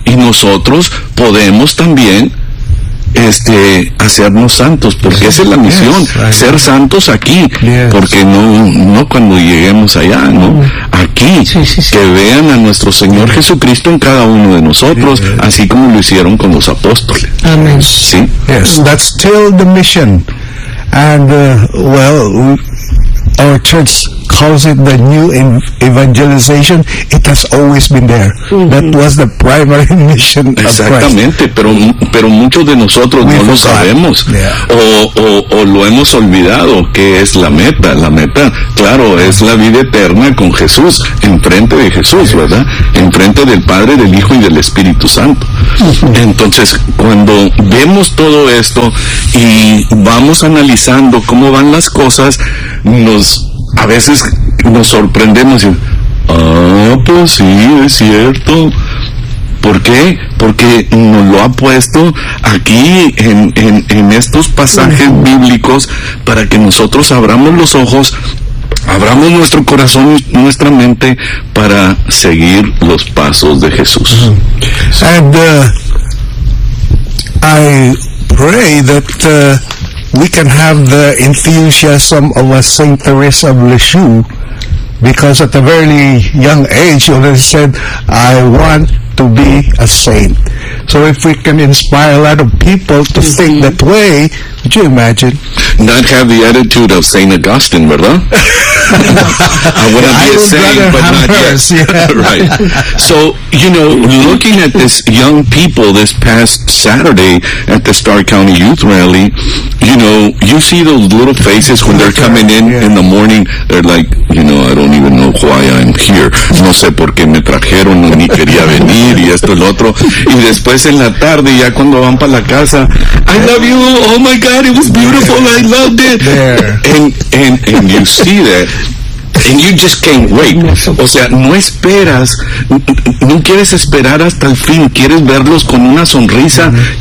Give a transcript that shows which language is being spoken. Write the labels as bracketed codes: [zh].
[es] Y nosotros podemos también hacernos santos, porque esa es la misión, ser santos aquí, porque no cuando lleguemos allá, ¿no? Aquí, que vean a nuestro Señor Jesucristo en cada uno de nosotros, así como lo hicieron con los apóstoles. Amén. Sí. [en] Yes, that's still the mission. And, well, our church calls it the new evangelization, it has always been there. Mm-hmm. That was the primary mission of Christ. [es] Exactamente, pero muchos de nosotros no lo sabemos. [en] Yeah. [es] O lo hemos olvidado, que es la meta. La meta, claro, [en] yeah, [es] es la vida eterna con Jesús, enfrente de Jesús, yeah, ¿verdad? Enfrente del Padre, del Hijo y del Espíritu Santo. Mm-hmm. Entonces, cuando vemos todo esto y vamos analizando cómo van las cosas, a veces nos sorprendemos y pues sí, es cierto. ¿Por qué? Porque nos lo ha puesto aquí en estos pasajes bíblicos para que nosotros abramos los ojos, abramos nuestro corazón, nuestra mente para seguir los pasos de Jesús. Mm-hmm. [en] And I pray that we can have the enthusiasm of a Saint Teresa of Lisieux, because at a very young age, you already said, I want to be a saint. So if we can inspire a lot of people to mm-hmm. think that way, would you imagine? Not have the attitude of Saint Augustine, [es] verdad? [en] I want to be a saint, but not yet. Yeah. Right. So, you know, looking at this young people this past Saturday at the Starr County Youth Rally, you know, you see those little faces when they're coming in yeah. in the morning, they're like, you know, I don't even know why I'm here. [es] No sé por qué me trajeron, ni quería venir, y esto, el otro. Y después en la tarde, ya cuando van para la casa, [en] I love you, oh my God, it was beautiful, I loved it. There. And you see that. And you just can't wait. [es] O sea, no esperas, no quieres esperar hasta el fin, quieres verlos con una sonrisa, mm-hmm.